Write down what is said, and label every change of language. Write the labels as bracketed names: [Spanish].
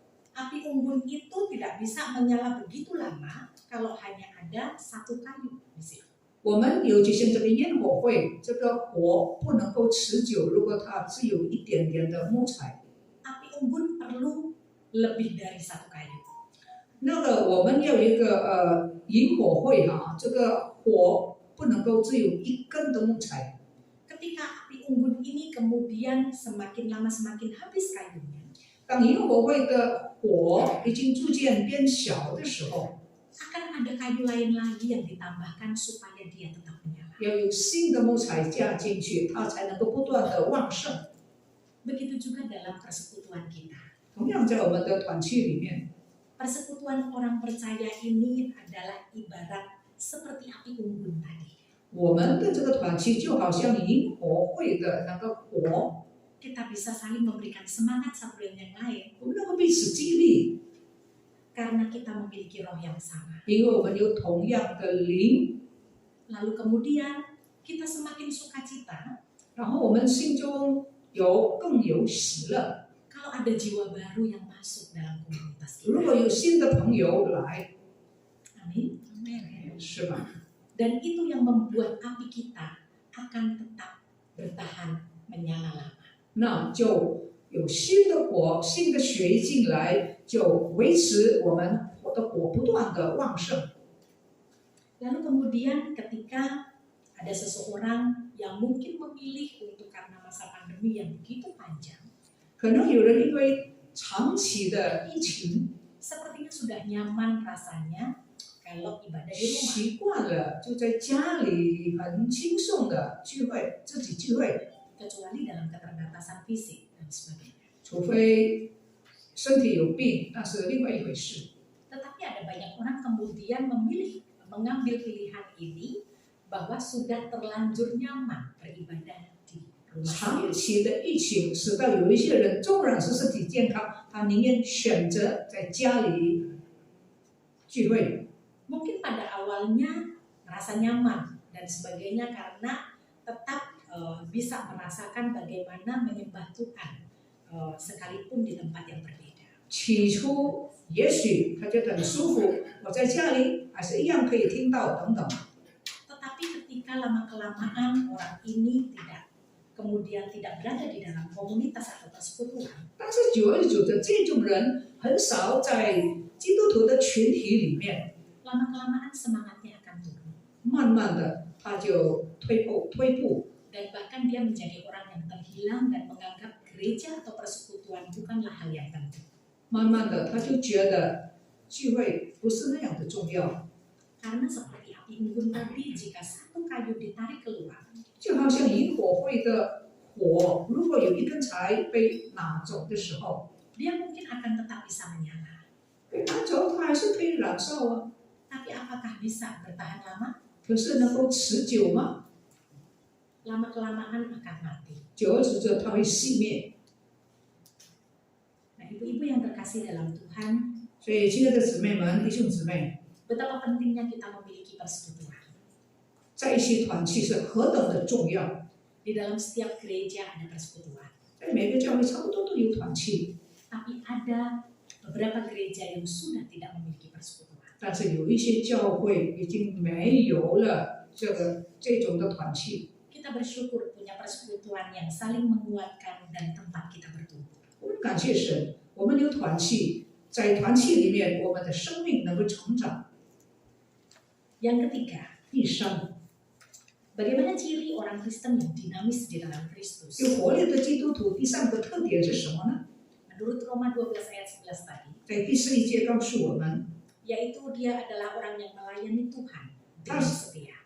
[Indonesian] Api unggun itu tidak bisa menyala begitu lama kalau hanya ada satu kayu di situ. [Chinese] 我们有举行这个烟火会，这个火不能够持久，如果它只有一点点的木材。 [Indonesian] Api unggun perlu lebih dari satu kayu. [Chinese] 那个我们要有一个引火会哈，这个火不能够只有一根的木材。 [Indonesian] Ketika api unggun ini kemudian semakin lama semakin habis kayunya, [Chinese] 当引火会的火已经逐渐变小的时候， [Indonesian] akan ada kayu lain lagi yang ditambahkan supaya dia tetap menyala. [Chinese] 要有新的木材加进去，它才能够不断的旺盛。 [Indonesian] Begitu juga dalam persekutuan kita. [Chinese] 同样在我们的团契里面， [Indonesian] Persekutuan orang percaya ini adalah ibarat seperti api unggun tadi. [Chinese] 我们的这个团契就好像萤火会的那个火， [Indonesian] Kita bisa saling memberikan semangat satu dengan yang lain [Chinese] 我们能够彼此激励， [Indonesian] karena kita memiliki roh yang sama. [Chinese] 因为我们有同样的灵， [Indonesian] Lalu kemudian kita semakin sukacita [Chinese] 然后我们心中更有喜乐。 [Indonesian] kalau ada jiwa baru yang masuk dalam komunitas [Chinese] 如 [Indonesian] kita. [Chinese] 果有新的朋友来， [Indonesian] Amin. [Chinese] 是吧？ [Indonesian] Dan itu yang membuat api kita akan tetap bertahan menyala lama. [Chinese] 那就有新的火、新的血进来，就维持我们的火不断的旺盛。 [Indonesian] Lalu kemudian ketika ada seseorang yang mungkin memilih untuk karena masa pandemi yang begitu panjang, [Chinese] 可能有人因为长期的疫情 [Indonesian] sepertinya sudah nyaman rasanya kalau ibadah di rumah. [Chinese] 习惯了，就在家里很轻松的聚会，自己聚会， [Indonesian] Kecuali dalam keterbatasan fisik dan sebagainya. [Chinese] 除非身体有病，那是另外一回事。 [Indonesian] Tetapi ada banyak orang kemudian mengambil pilihan ini bahwa sudah terlanjur nyaman beribadah di rumah [Chinese] 长 [Indonesian] sendiri. [Chinese] 期的疫情使到有一些人，纵然是身体健康，他宁愿选择在家里聚会。 [Indonesian] Mungkin pada awalnya merasa nyaman dan sebagainya karena tetap bisa merasakan bagaimana menyembah Tuhan sekalipun di tempat yang berbeda. [Chinese] 起初也许他觉得很舒服，我在家里还是一样可以听到等等。 [Indonesian] Tetapi ketika lama-kelamaan orang ini kemudian tidak berada di dalam komunitas atau persekutuan, [Chinese] 但是久而久之，这种人很少在基督徒的群体里面， [Indonesian] lama-kelamaan semangatnya akan turun. [Chinese] 慢慢的他就退步， [Indonesian] Dan bahkan dia menjadi orang yang terhilang dan menganggap gereja atau persekutuan bukanlah hal yang penting. [Chinese] 慢慢的他就觉得聚会不是那样的重要， [Indonesian] Karena seperti api unggun tadi, jika satu kayu ditarik keluar, [Chinese] 就好像萤火会的火，如果有一根柴被拿走的时候， [Indonesian] dia mungkin akan tetap bisa menyala. [Chinese] 被拿走它还是可以燃烧啊， [Indonesian] Tapi apakah bisa bertahan lama? [Chinese] 可是能够持久吗？ [Indonesian] Lama-kelamaan akan mati. [Chinese] 久而久之它会熄灭。 [Indonesian] Nah, ibu-ibu yang terkasih dalam Tuhan, [Chinese] 所以，亲爱的姊妹们、弟兄姊妹， [Indonesian] betapa pentingnya kita memiliki persekutuan. [Chinese] 在一起团契是何等的重要。 [Indonesian] Di dalam setiap gereja ada persekutuan. [Chinese] 在每个教会差不多都有团契， [Indonesian] Tapi ada beberapa gereja yang sudah tidak memiliki persekutuan. [Chinese] 但是有一些教会已经没有了这种的团契。 [Indonesian] Kita bersyukur punya persekutuan yang saling menguatkan dan tempat kita bertumbuh. [Chinese] 我们感谢神，我们有团契，在团契里面，我们的生命能够成长。 [Indonesian] Yang ketiga, [Chinese] 第三， [Indonesian] bagaimana ciri orang Kristen yang dinamis di dalam Kristus? [Chinese] 有活力的基督徒，第三个特点是什么呢？ [Indonesian] Menurut Roma 12 ayat 11 tadi, [Chinese] 在第11节告诉我们， [Indonesian] yaitu dia adalah orang yang melayani Tuhan dengan setia.